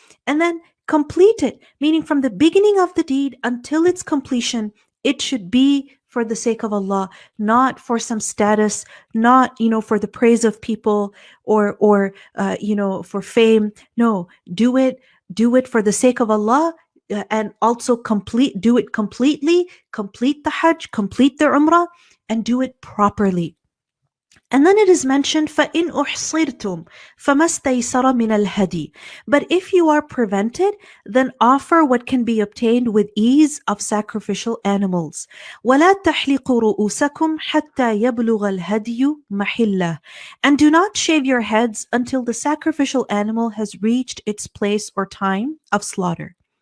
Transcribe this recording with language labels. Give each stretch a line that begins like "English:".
English: And then complete it, meaning from the beginning of the deed until its completion, it should be for the sake of Allah, not for some status, not, for the praise of people, or for fame. No, do it for the sake of Allah, and also do it completely, complete the Hajj, complete the Umrah, and do it properly. And then it is mentioned,
Arabic: فَإِنْ أُحْصِرْتُمْ فَمَا اسْتَيْسَرَ مِنَ الْهَدِيِ.
English: But if you are prevented, then offer what can be obtained with ease of sacrificial animals.
Arabic: وَلَا تَحْلِقُوا رُؤُوسَكُمْ حَتَّى يَبْلُغَ الْهَدِيُ مَحِلَّهُ.
English: And do not shave your heads until the sacrificial animal has reached its place or time of slaughter.